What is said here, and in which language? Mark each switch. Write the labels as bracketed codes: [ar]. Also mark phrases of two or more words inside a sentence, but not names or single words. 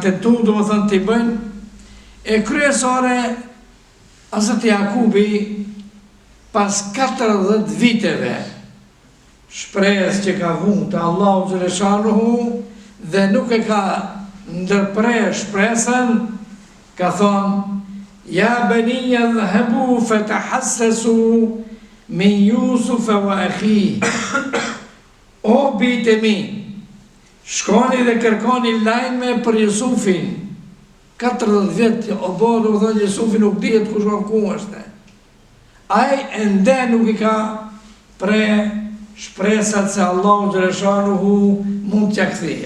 [sq] tentuar domethënë t'i bëjnë, e kryesore Hazreti Jakubi pas 40 viteve shpresë që ka vënë te Allahu xhaleshanuhu dhe nuk e ka ndërprer shpresën, ka thonë: [ar] Ja baniya dhhabu fatahassasu min Yusuf wa akhi. [sq] O bijtë mi, shkoni dhe kërkoni lajme për Jusufin. 40 vjet, o bodo dhe Jusufi nuk dihet ku shkon, ku është. Ai ende nuk I ka pre shpresat se Allahu xhaleshanuhu mund t'ja kthejë.